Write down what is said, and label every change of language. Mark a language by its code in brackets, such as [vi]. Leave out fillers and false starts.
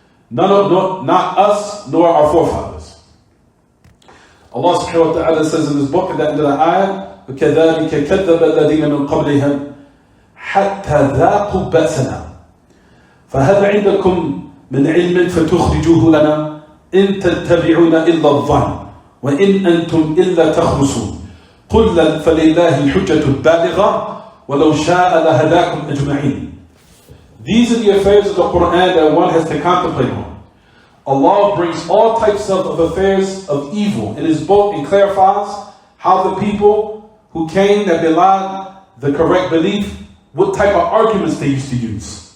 [en] Not us, nor our forefathers. Allah subhanahu wa ta'ala says in this book at the end of the ayah, [ar] وَكَذَلِكَ كَذَّبَ الَّذِينَ مِنْ قَبْلِهِمْ حَتَّى ذَاقُوا بَأْسَنَا فَهَلْ عِنْدَكُمْ من علم فتخرجوه لنا إن تتبعون إلا الظن وإن أنتم إلا تخرصون قل فلله الحجة البالغة ولو شاء لهداكم أجمعين. [en] These are the affairs of the Quran that one has to contemplate on. Allah brings all types of affairs of evil in His book and clarifies how the people who came that belied the correct belief, what type of arguments they used to use.